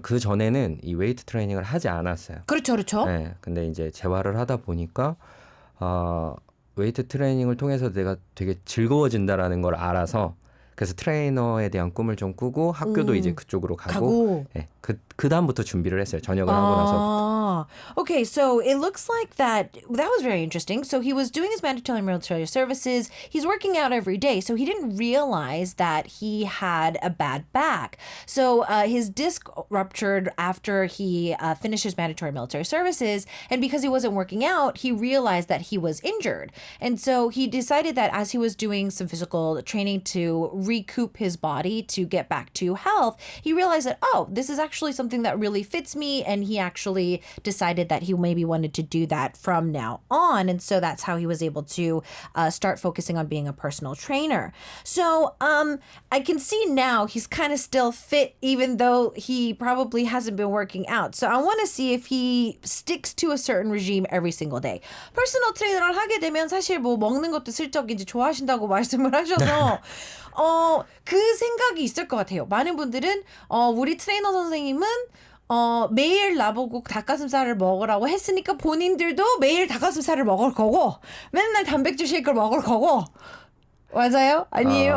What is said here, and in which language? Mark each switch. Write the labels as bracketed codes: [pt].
[ko] 그 전에는 이 웨이트 트레이닝을 하지 않았어요. 그렇죠. 네, 근데 이제 재활을 하다 보니까 웨이트 트레이닝을 통해서 내가 되게 즐거워진다라는 걸 알아서 그래서 트레이너에 대한 꿈을 좀 꾸고 학교도 이제 그쪽으로 가고. 네, 그 다음부터 준비를 했어요. 전역을 하고 나서부터. [en] Okay, so it looks like that was very interesting. So he was doing his mandatory military services. He's working out every day. So he didn't realize that he had a bad back. So his disc ruptured after he finished his mandatory military services. And because he wasn't working out, he realized that he was injured. And so he decided that as he was doing some physical training to recoup his body to get back to health, he realized that, oh, this is actually something that really fits me. And he actually decided that he maybe wanted to do that from now on. And so that's how he was able to start focusing on being a personal trainer. So I can see now he's kind of still fit, even though he probably hasn't been working out. So I want to see if he sticks to a certain regime every single day. [ko] 퍼스널 트레이너를 하게 되면 사실 뭐 먹는 것도 슬쩍 이제 좋아하신다고 말씀을 하셔서 그 생각이 있을 것 같아요. 많은 분들은 우리 트레이너 선생님은 매일 나보고 닭가슴살을 먹으라고 했으니까 본인들도 매일 닭가슴살을 먹을 거고 맨날 단백질 쉐이크를 먹을 거고 맞아요? 아니에요?